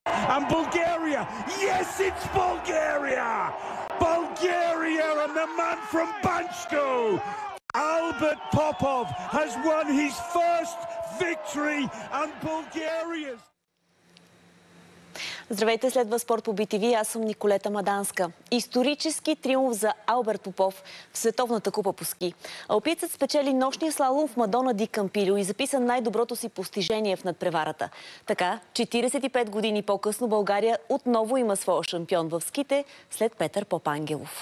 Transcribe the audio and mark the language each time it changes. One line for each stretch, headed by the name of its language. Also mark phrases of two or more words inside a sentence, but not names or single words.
English: And Bulgaria, yes, it's Bulgaria! Bulgaria and the man from Bansko, Albert Popov, has won his first victory and Bulgaria's.
Bulgarian: Здравейте, следва спорт по BTV. Аз съм Николета Маданска. Исторически триумф за Алберт Попов в Световната купа по ски. Алпиецът спечели нощния слалом в Мадона ди Кампилио и записа най-доброто си постижение в надпреварата. Така, 45 години по-късно България отново има своя шампион в ските след Петър Попангелов.